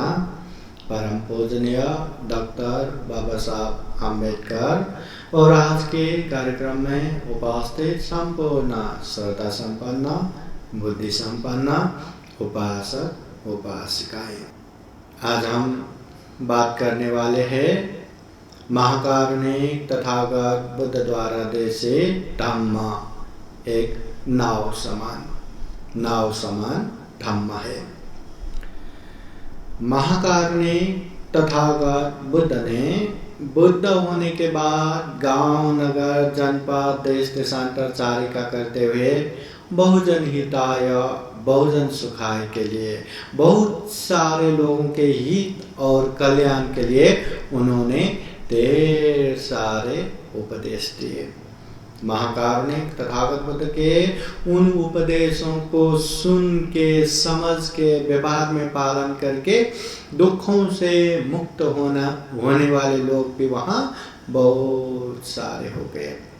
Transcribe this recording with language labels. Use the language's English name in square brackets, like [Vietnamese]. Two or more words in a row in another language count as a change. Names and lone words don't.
[Hindi] परम पूजनीय डॉक्टर बाबा साहब अम्बेडकर और आज के कार्यक्रम में उपस्थित संपूर्ण श्रद्धा संपन्न बुद्धि संपन्न उपासक उपासिकाएं, आज हम बात करने वाले हैं महाकारुणिक तथागत बुद्ध द्वारा देशित धम्म एक नाव समान धम्म है। महाकारुणिक तथागत बुद्ध ने बुद्ध होने के बाद गांव नगर जनपद देश देशांतर चारिका करते हुए [Pali] बहुजन हिताय बहुजन सुखाय [Hindi] के लिए बहुत सारे लोगों के हित और कल्याण के लिए उन्होंने ढेर सारे उपदेश दिए। महाकारुणिक तथागत बुद्ध के उन उपदेशों को सुन के समझ के व्यवहार में पालन करके दुखों से मुक्त होने वाले लोग भी वहाँ बहुत सारे हो गए।